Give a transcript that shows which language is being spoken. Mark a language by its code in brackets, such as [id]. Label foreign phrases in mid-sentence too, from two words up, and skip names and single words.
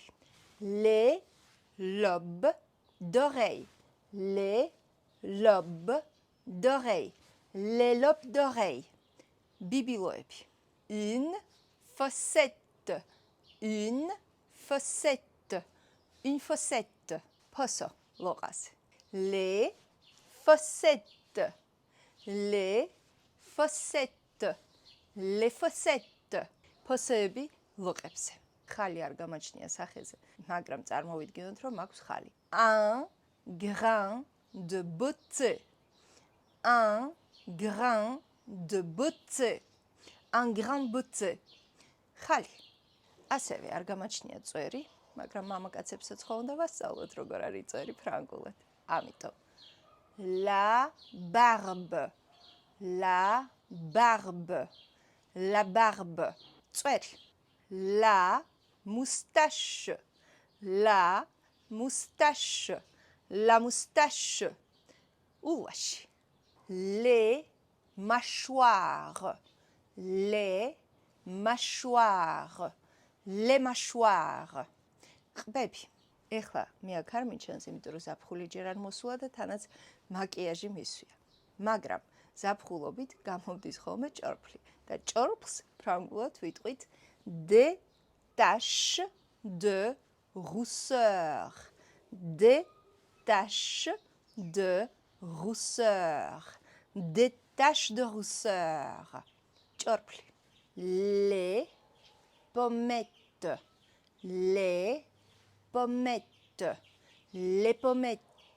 [fr] Les lobes d'oreille, les lobes d'oreille, les lobes d'oreille, ბიბილოები. Une fossette, une fossette, une fossette, [ka] ფოსო, ლოყაზე. [fr] Les fossettes, les fossettes, les fossettes, [ka] ფოსოები ლოყებზე. ხალი არ გამოჩნია სახეზე, მაგრამ წარმოვიდგინოთ, რომ აქვს ხალი. [fr] Un grain de beauté, un grain de beauté, un grain de beauté, [ka] ხალი. ასევე არ გამოჩნია წვერი, მაგრამ მამაკაცებსაც ხო უნდა ვასწავლოთ, როგორ არის წვერი ფრანგულად. [fr] ამიტომ la barbe, la barbe, la barbe, წვერი. La moustache, la moustache, la moustache, ულვაში. Les mâchoires, les mâchoires, les mâchoires, [ka] ყბები. ეხლა მე აქ არ მიჩენს, იმიტომ რომ ზაფხული ჯერ არ მოსულა და თანაც მაკიაჟი მისვია. მაგრამ ზაფხულობით გამომდის ხოლმე ჭორფლი და ჭორფლს ფრანგულად ვიტყვით [fr] des taches de rousseur, des taches de rousseur, des taches de rousseur. [ka] ჭორფლი. [fr] Les pommettes, les pommettes, les pommettes.